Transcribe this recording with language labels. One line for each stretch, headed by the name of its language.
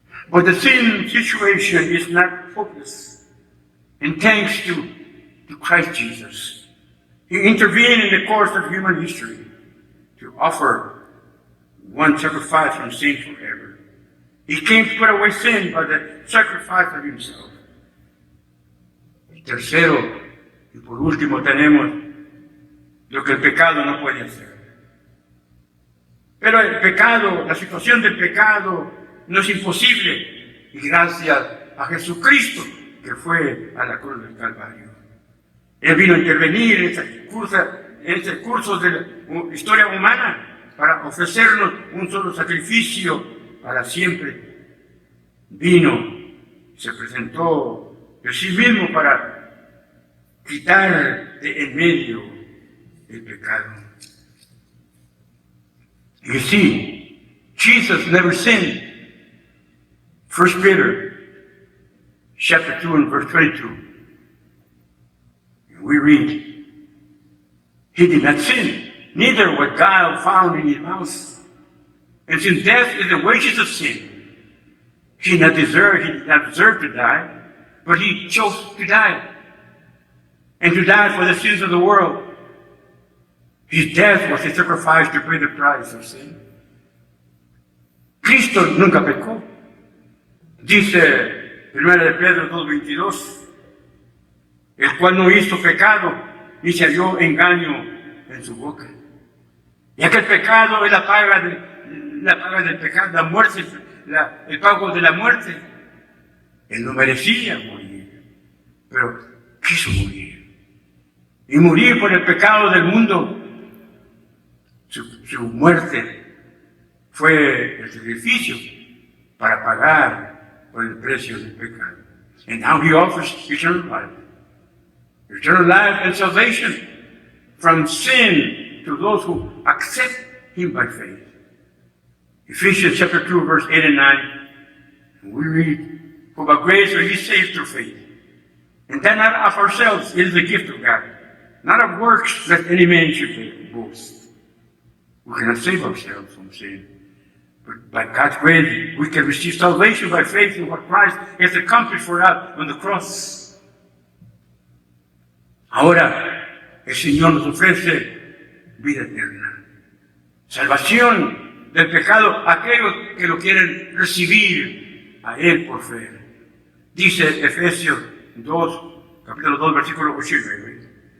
English: But the sin situation is not hopeless. And thanks to Christ Jesus, He intervened in the course of human history to offer one sacrifice from sin forever. He came to put away sin by the sacrifice of Himself.
Spanish: Y tercero, y por último, tenemos lo que el pecado no puede hacer. Pero el pecado, la situación del pecado, no es imposible. Y gracias a Jesucristo, que fue a la cruz del Calvario. Él vino a intervenir en este curso de la historia humana para ofrecernos un solo sacrificio para siempre. Vino, se presentó de sí mismo para quitar de en medio el pecado.
English: You see, Jesus never sinned. 1 Peter chapter 2 and verse 22. We read, he did not sin, neither was guile found in his mouth. And since death is the wages of sin, he did not deserve to die, but he chose to die. And to die for the sins of the world. His death was a sacrifice to pay the price of sin.
Spanish: Cristo nunca pecó. Dice 1 de Pedro 2:22, el cual no hizo pecado, ni se halló engaño en su boca. Ya que el pecado es la paga del pecado, la muerte, el pago de la muerte. Él no merecía morir, pero quiso morir. Y morir por el pecado del mundo. Su muerte fue el sacrificio para pagar por el precio del pecado.
English: And now he offers eternal life. Eternal life and salvation from sin to those who accept him by faith. Ephesians chapter 2, verse 8 and 9. We read, for by grace are ye saved through faith. And that not of ourselves, it is the gift of God. Not of works, lest any man should boast. We cannot save ourselves from sin. But by God's grace, we can receive salvation by faith in what Christ has accomplished for us on the cross.
Spanish: Ahora, el Señor nos ofrece vida eterna. Salvación del pecado a aquellos que lo quieren recibir a Él por fe. Dice Efesios 2, capítulo 2, versículo 8 y 9.